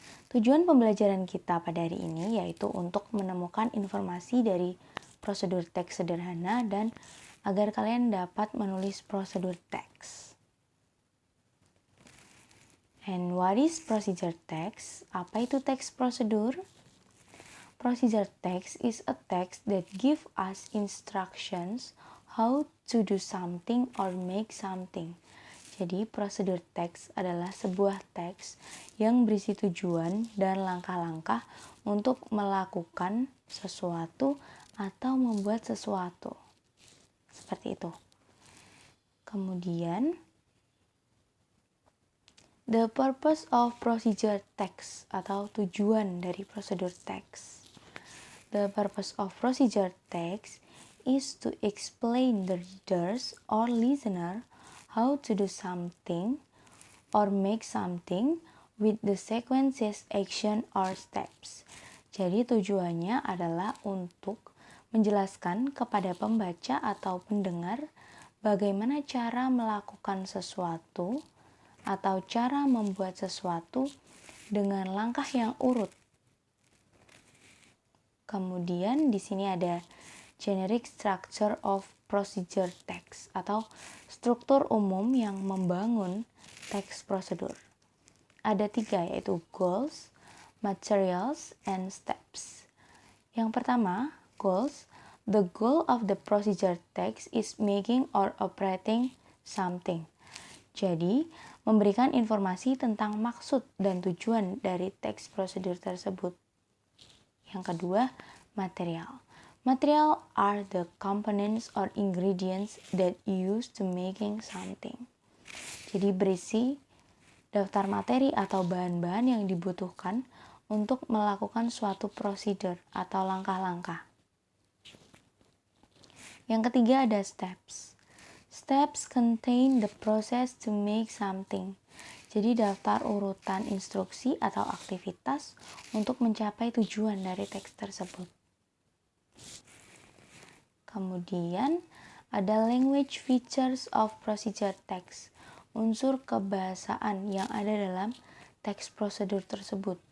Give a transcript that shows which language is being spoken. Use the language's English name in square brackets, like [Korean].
[Indonesian] Tujuan pembelajaran kita pada hari ini yaitu untuk menemukan informasi dari prosedur teks sederhana dan agar kalian dapat menulis prosedur teks. [English] And what is procedure text? [Indonesian] Apa itu text prosedur? [English] Procedure text is a text that give us instructions how to do something or make something. [Indonesian] Jadi prosedur teks adalah sebuah teks yang berisi tujuan dan langkah-langkah untuk melakukan sesuatu atau membuat sesuatu. Seperti itu. Kemudian, [English] the purpose of procedure text [Indonesian] atau tujuan dari prosedur text. [English] The purpose of procedure text is to explain the readers or listener how to do something or make something with the sequences, action, or steps. [Indonesian] Jadi tujuannya adalah untuk menjelaskan kepada pembaca atau pendengar bagaimana cara melakukan sesuatu atau cara membuat sesuatu dengan langkah yang urut. Kemudian di sini ada [English] generic structure of procedure text [Indonesian] atau struktur umum yang membangun teks prosedur. Ada 3 yaitu [English] goals, materials, and steps. [Indonesian] Yang pertama, [English] goals. The goal of the procedure text is making or operating something. [Indonesian] Jadi, memberikan informasi tentang maksud dan tujuan dari teks prosedur tersebut. Yang kedua, material. [English] Material are the components or ingredients that used to making something. [Indonesian] Jadi berisi daftar materi atau bahan-bahan yang dibutuhkan untuk melakukan suatu prosedur atau langkah-langkah. Yang ketiga ada steps. [English] Steps contain the process to make something. [Indonesian] Jadi daftar urutan instruksi atau aktivitas untuk mencapai tujuan dari teks tersebut. Kemudian ada [English] language features of procedure text. [Indonesian] Unsur kebahasaan yang ada dalam teks prosedur tersebut.